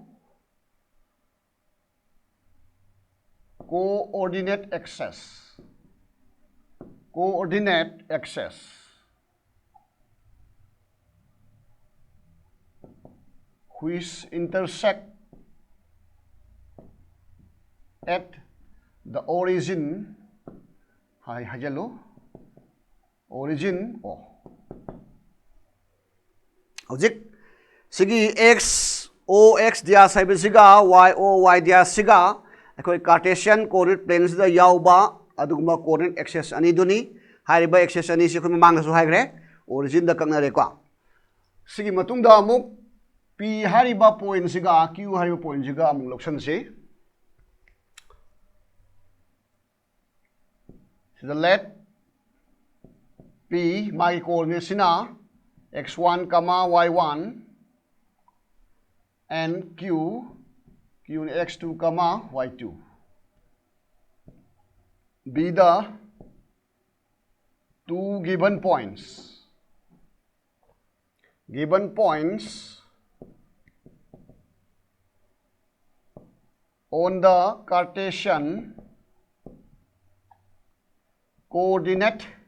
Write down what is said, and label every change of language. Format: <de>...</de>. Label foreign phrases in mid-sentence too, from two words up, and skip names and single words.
<en>coordinate axes which intersect at the origin origin hojik</en> <mni>sigi x o x dia sai siga y o y dia siga akoi</mni> <en>cartesian coordinate planes</en> <mni>da yauba aduguma</mni> <en>coordinate axis</en> <mni>ani duni hariba axis ani si khum mang su haigre origin da kakna re ko sigi matung da amuk p hariba point siga q hariba point siga amuk loksan se</mni> <en>the let p my coordinate sina x1 comma y1 and q x2 comma y2 be the two given points on the Cartesian coordinate</en>